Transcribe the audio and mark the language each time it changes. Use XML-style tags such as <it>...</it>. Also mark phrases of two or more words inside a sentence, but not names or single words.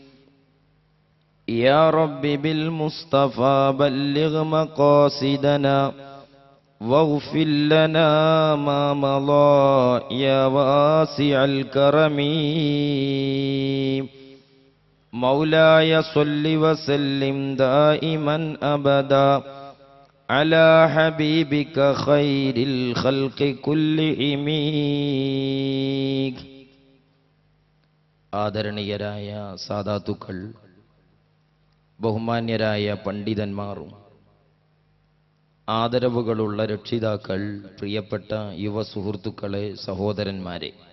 <ar>يا رب بالمصطفى بلغ مقاصدنا واغفر لنا ما مضى يا واسع الكرم. مولاي صل وسلم دائما أبدا على حبيبك خير الخلق كلهم.</ar> <ml>ആദരണീയരായ സാദാത്തുക്കൾ, ബഹുമാന്യരായ പണ്ഡിതന്മാരും ആദരവുകളുള്ള രക്ഷിതാക്കൾ, പ്രിയപ്പെട്ട യുവ സുഹൃത്തുക്കളെ, സഹോദരന്മാരെ,</ml>